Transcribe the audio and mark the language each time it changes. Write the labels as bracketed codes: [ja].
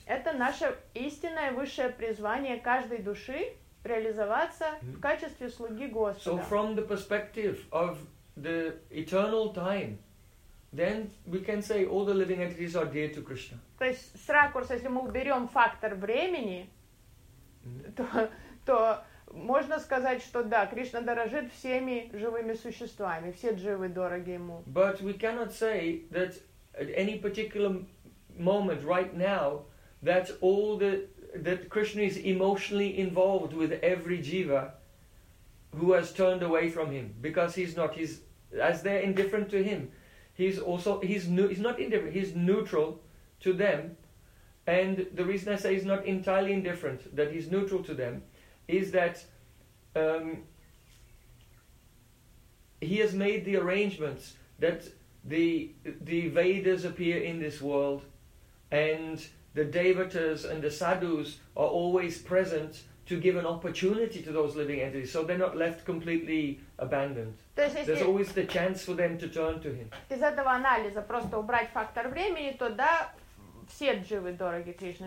[ru] Это наше истинное высшее призвание каждой души реализоваться в качестве слуги Господа. [en] So from the perspective of the eternal time, then we can say all the living entities are dear to Krishna. [ru] То есть с ракурса, если мы уберем фактор времени, то можно сказать, что да, Кришна дорожит всеми живыми существами, все дживы дороги ему. [en] But we cannot say that at any particular moment right now that all the that Krishna is emotionally involved with every jiva who has turned away from him, because he's not, he's, as they're indifferent to him, he's also, he's not indifferent, he's neutral to them. And the reason I say he's not entirely indifferent, that he's neutral to them, is that he has made the arrangements that the Vedas appear in this world, and the Devatas and the Sadhus are always present to give an opportunity to those living entities, so they're not left completely abandoned. There's always the chance for them to turn to him. [ru] Из этого анализа просто убрать фактор времени, то да, все дживы дороги Кришне.